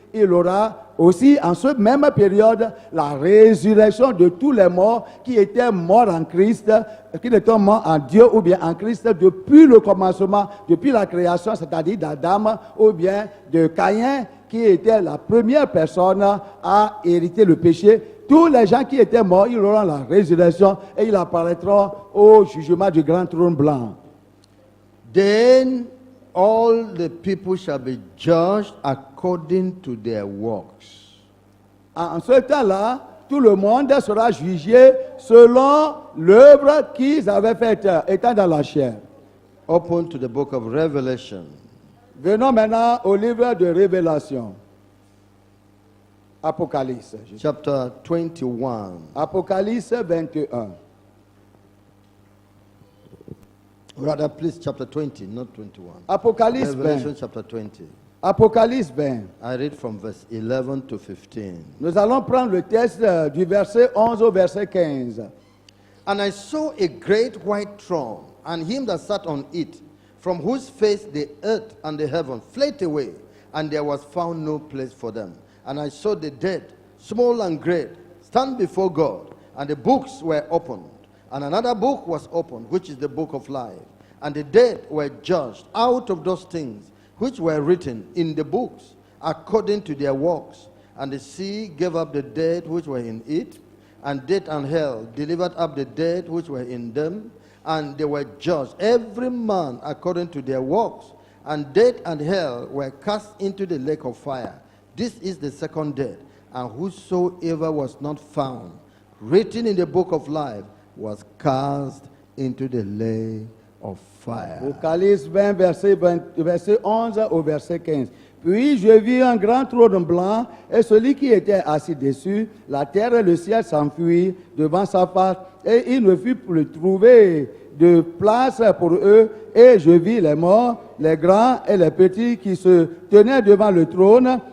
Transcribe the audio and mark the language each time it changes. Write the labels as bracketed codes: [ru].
[fr] Il aura aussi, en cette même période, la résurrection de tous les morts qui étaient morts en Christ, qui étaient morts en Dieu ou bien en Christ depuis le commencement, depuis la création, c'est-à-dire d'Adam ou bien de Caïn, qui était la première personne à hériter le péché. Tous les gens qui étaient morts, ils auront la résurrection et ils apparaîtront au jugement du grand trône blanc. [en] Then all the people shall be judged according to their works. [fr] En ce temps-là, tout le monde sera jugé selon l'œuvre qu'ils avaient faite étant dans la chair. [en] Open to the book of Revelation. [fr] Venons maintenant au livre de Révélation. Apocalypse. [en] Chapter 21. [fr] Apocalypse 21. [en] Rather, please, chapter 20, not 21. [fr] Apocalypse [en] Revelation [fr] 20. [en] chapter 20. [fr] Apocalypse 20. [en] I read from verse 11 to 15. [fr] Nous allons prendre le texte du verset 11 au verset 15. [en] And I saw a great white throne, and him that sat on it, from whose face the earth and the heaven fled away, and there was found no place for them. And I saw the dead, small and great, stand before God, and the books were opened. And another book was opened, which is the book of life. And the dead were judged out of those things which were written in the books, according to their works. And the sea gave up the dead which were in it, and death and hell delivered up the dead which were in them, and they were judged, every man according to their works. And death and hell were cast into the lake of fire. This is the second death. And whosoever was not found written in the book of life was cast into the lake of fire. [fr] Apocalypse 20, verset 11 au verset 15. Puis je vis un grand trône blanc, et celui qui était assis dessus, la terre et le ciel s'enfuirent devant sa face, et il ne fut plus trouvé de place pour eux. Et je vis les morts, les grands et les petits qui se tenaient devant le trône.